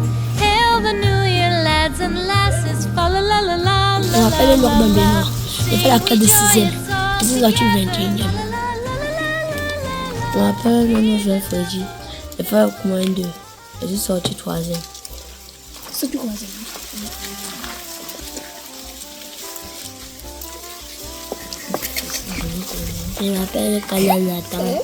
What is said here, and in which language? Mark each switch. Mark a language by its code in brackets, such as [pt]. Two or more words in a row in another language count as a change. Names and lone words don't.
[en] Hail the new year, lads and lasses, fa la la la la la. [fr] Je m'appelle Laure Benoît. J'ai fait la classe de 6e. Je suis sortie 21e. Je m'appelle Maman Joël Freddy. J'ai fait la commande 2. Je suis sortie 3e. C'est du 3e. Je m'appelle Kala Nathan.